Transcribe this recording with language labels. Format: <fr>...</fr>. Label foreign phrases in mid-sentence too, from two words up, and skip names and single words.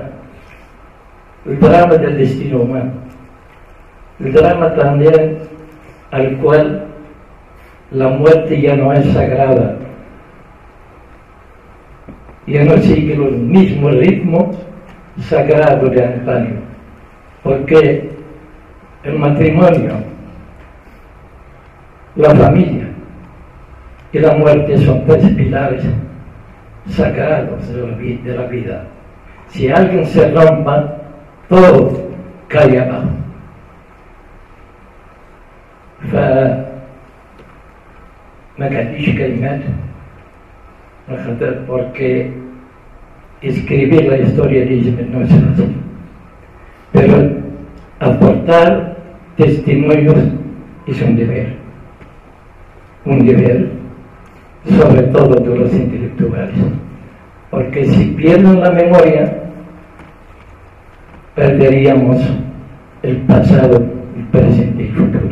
<es>El drama del destino humano, el drama también al cual la muerte ya no es sagrada, ya no sigue el mismo ritmo sagrado de antaño, porque el matrimonio, la familia y la muerte son tres pilares sagrados de la vida. Si alguien se rompa, todo cae abajo.</es> <ar>فما كانتش كلمات</ar> <es>porque escribir la historia de Ismet no es fácil, pero aportar testimonios es un deber sobre todo de los intelectuales, porque si pierden la memoria perderíamos el pasado, el presente y el futuro.</es>